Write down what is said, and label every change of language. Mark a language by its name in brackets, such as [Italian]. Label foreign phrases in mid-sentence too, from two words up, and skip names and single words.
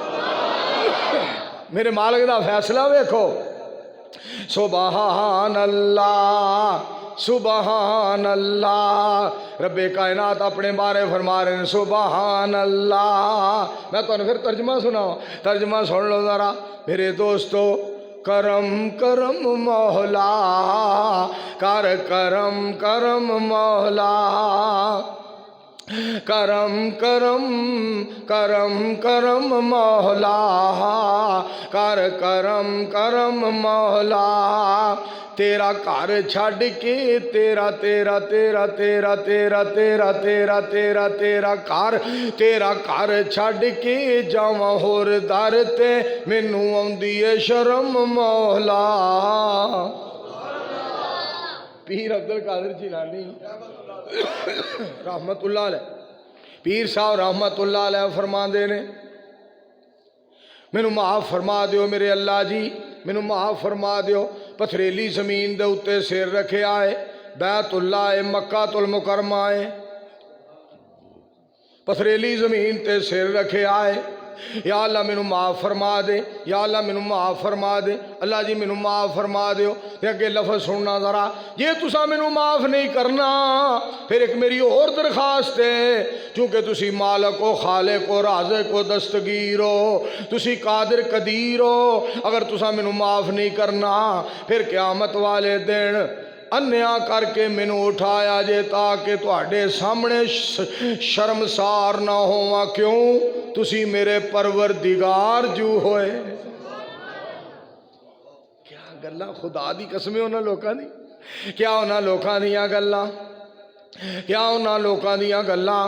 [Punjabi] ਮੇਰੇ ਮਾਲਿਕ ਦਾ ਫ਼ੈਸਲਾ ਵੇਖੋ, [Arabic] سبحان الله سبحان الله. [Punjabi] ਰੱਬੇ ਕਾਇਨਾਤ ਅਪਣੇ ਬਾਰੇ ਫ਼ਰਮਾ ਰਹੇ ਹੈਂ [Arabic] سبحان الله. [Punjabi] ਮੈਂ ਤੁਹਾਨੂੰ ਫਿਰ ਤਰਜਮਾ ਸੁਣਾਓ, ਤਰਜਮਾ ਸੁਣ ਲੋ ਜ਼ਰਾ ਮੇਰੇ ਦੋਸਤੋ। ਕਰਮ ਕਰਮ ਮੌਲਾ, ਕਰ ਕਰਮ ਕਰਮ ਮੌਲਾ, ਕਰਮ ਕਰਮ ਕਰਮ ਕਰਮ ਮੌਲਾ, ਕਰ ਕਰਮ ਕਰਮ ਮੌਲਾ। ਤੇਰਾ ਘਰ ਛੱਡ ਕੇ ਤੇਰਾ ਤੇਰਾ ਤੇਰਾ ਤੇਰਾ ਤੇਰਾ ਤੇਰਾ ਤੇਰਾ ਤੇਰਾ ਤੇਰਾ ਘਰ ਛੱਡ ਕੇ ਜਾਵਾਂ ਹੋਰ ਦਰ ਤੇ, ਮੈਨੂੰ ਆਉਂਦੀ ਹੈ ਸ਼ਰਮ ਮੌਲਾ। ਪੀਰ ਅਬਦੁਲ ਕਾਦਿਰ ਜਿਲਾਨੀ [Arabic] رحمة الله عليه, [Punjabi] ਪੀਰ ਸਾਹਬ [Arabic] رحمة الله عليه [Punjabi] ਫ਼ਰਮਾਂਦੇ ਨੇ, ਮੈਨੂੰ ਮਾਫ਼ ਫ਼ਰਮਾ ਦਿਓ ਮੇਰੇ ਅੱਲਾਹ ਜੀ, ਮੈਨੂੰ ਮਾਫ਼ ਫ਼ਰਮਾ ਦਿਓ। ਪਥਰੇਲੀ ਜ਼ਮੀਨ ਦੇ ਉੱਤੇ ਸਿਰ ਰੱਖੇ ਆਏ, ਬੈਤੁੱਲਾਹ ਹੈ, ਮੱਕਾ ਤੁਲ ਮੁਕੱਰਮਾ ਹੈ, ਪਥਰੇਲੀ ਜ਼ਮੀਨ ਤੇ ਸਿਰ ਰੱਖੇ ਆਏ। ਯਾ ਅੱਲਾਹ ਮੈਨੂੰ ਮਾਫ਼ ਫ਼ਰਮਾ ਦੇ, ਯਾ ਅੱਲਾਹ ਮੈਨੂੰ ਮਾਫ਼ ਫ਼ਰਮਾ ਦੇ, ਅੱਲਾਹ ਜੀ ਮੈਨੂੰ ਮਾਫ਼ ਫ਼ਰਮਾ ਦਿਓ। ਤੇ ਅੱਗੇ ਲਫ਼ਜ਼ ਸੁਣਨਾ ਜ਼ਰਾ, ਜੇ ਤੁਸਾਂ ਮੈਨੂੰ ਮਾਫ਼ ਨਹੀਂ ਕਰਨਾ ਫਿਰ ਇਕ ਮੇਰੀ ਔਰ ਦਰਖ਼ਾਸਤ ਹੈ, ਕਿਉਂਕਿ ਤੁਸੀਂ ਮਾਲਕ ਹੋ, ਖ਼ਾਲਿਕ ਹੋ, ਰਾਜ਼ਿਕ ਹੋ, ਦਸਤਗੀਰ ਹੋ, ਤੁਸੀਂ ਕਾਦਿਰ ਕਦੀਰ ਹੋ। ਅਗਰ ਤੁਸਾਂ ਮੈਨੂੰ ਮਾਫ਼ ਨਹੀਂ ਕਰਨਾ ਫਿਰ ਕ਼ਯਾਮਤ ਵਾਲੇ ਦਿਨ ਅੰਨ੍ਹਾ ਕਰਕੇ ਮੈਨੂੰ ਉਠਾਇਆ ਜੇ ਤਾਕਿ ਤੁਹਾਡੇ ਸਾਮ੍ਹਣੇ ਸ਼ਰਮਸਾਰ ਨਾ ਹੋਵਾਂ। ਕਿਉਂ? ਤੁਸੀਂ ਮੇਰੇ ਪਰਵਰਦਿਗਾਰ ਜੂ ਹੋਏ। ਕਿਆ ਗੱਲਾਂ, ਖ਼ੁਦਾ ਦੀ ਕਸਮ ਉਨ੍ਹਾਂ ਲੋਕਾਂ ਦੀ, ਕਿਆ ਉਨ੍ਹਾਂ ਲੋਕਾਂ ਦੀਆਂ ਗੱਲਾਂ, ਕਿਆ ਉਨ੍ਹਾਂ ਲੋਕਾਂ ਦੀਆਂ ਗੱਲਾਂ।